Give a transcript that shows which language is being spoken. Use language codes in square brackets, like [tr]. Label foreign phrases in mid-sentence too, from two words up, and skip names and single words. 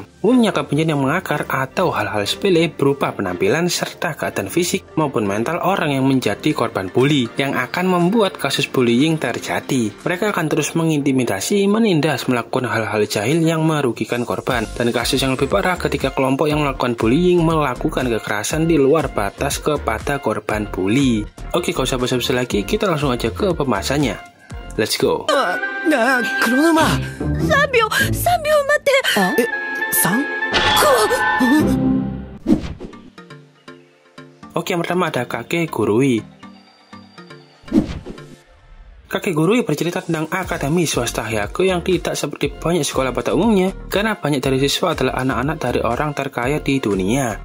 [id] Umumnya kebencian yang mengakar atau hal-hal sepele berupa penampilan serta keadaan fisik maupun mental orang yang menjadi korban bully yang akan membuat kasus bullying terjadi. Mereka akan terus mengintimidasi, menindas, melakukan hal-hal jahil yang merugikan korban, dan kasus yang lebih parah ketika kelompok yang melakukan bullying melakukan kekerasan di luar batas kepada korban bully. Oke, gak usah basa-basi lagi, kita langsung aja ke pembahasannya. [en] Let's go. [id] Kuronoma. [ja] 3秒待って。 [id] Oke, yang pertama ada Kakek Gurui. Kakek Gurui bercerita tentang akademi swasta Hyaku yang tidak seperti banyak sekolah pada umumnya, karena banyak dari siswa adalah anak-anak dari orang terkaya di dunia.